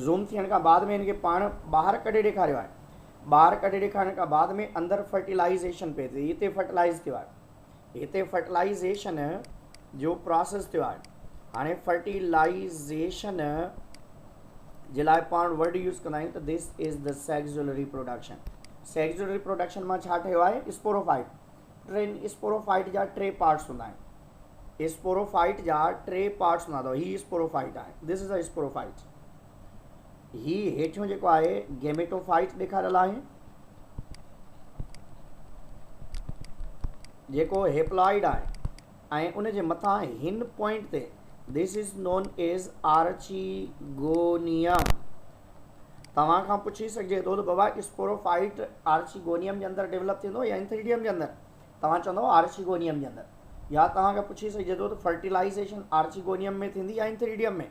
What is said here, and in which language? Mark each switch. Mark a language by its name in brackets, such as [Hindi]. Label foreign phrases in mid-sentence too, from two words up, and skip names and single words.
[Sindhi] ज़ूम थियण खां बाद में हिनखे पाण ॿाहिरि कढे ॾेखारियो आहे। ॿाहिरि कढे ॾेखारण खां बाद में अंदरि फर्टिलाइज़ेशन पिए थी। हिते फर्टिलाइज़ थियो आहे। हिते फर्टिलाइज़ेशन जो प्रोसेस थियो आहे। हाणे फर्टिलाइज़ेशन जे लाइ पाण [English] word use [Sindhi] कंदा आहियूं त [English] this is the sexual reproduction. sexual reproduction [Sindhi] मां छा ठहियो आहे? स्पोरोफाइट। स्पोरोफाइट जा 3 पार्ट्स हूंदा आहिनि। स्पोरोफाइट जा 3 पार्ट्स हूंदा अथव। ही स्पोरोफाइट आहे। [English] this is a sporophyte. [Sindhi] ही हेठियों जेको आहे गेमेटोफाइट ॾेखारियल आहे, जेको हेप्लॉइड आहे ऐं उन जे मथां हिन पॉइंट ते [English] this is known as archegonium. [Sindhi] तव्हां खां पुछी सघिजे थो त बाबा स्पोरोफाइट आर्चिगोनियम जे अंदरि डेवलप थींदो या इंथ्रीडियम जे अंदरि? तव्हां चवंदव आर्चिगोनियम जे अंदरि। या तव्हांखे पुछी सघिजे थो त फर्टिलाइज़ेशन आर्चिगोनियम में थींदी या इंथ्रीडियम में?